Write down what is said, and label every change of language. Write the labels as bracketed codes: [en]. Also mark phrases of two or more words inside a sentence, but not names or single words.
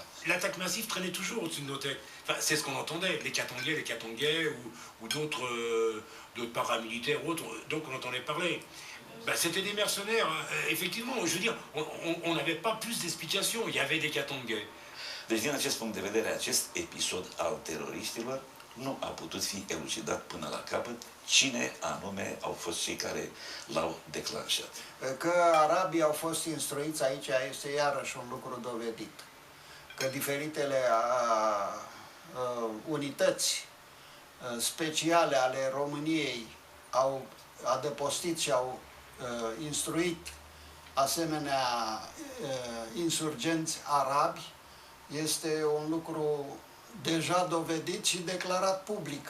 [fr] L'attaque massive traînait toujours au-dessus de nos têtes. Enfin, c'est ce qu'on entendait, les Katangais ou d'autres paramilitaires ou autres, donc on entendait parler. Ben, c'était des mercenaires, hein. Effectivement, je veux dire, on n'avait pas plus d'explications, il y avait des Katangais. [ro] Deci, din acest punct de vedere, acest episod al teroriștilor nu a putut fi elucidat până la capăt cine anume au fost cei care l-au declanșat. Că arabii au fost instruiți aici este iarăși un lucru dovedit. Că diferitele unități speciale ale României au adăpostit și au instruit asemenea insurgenți arabi este un lucru deja dovedit și declarat public.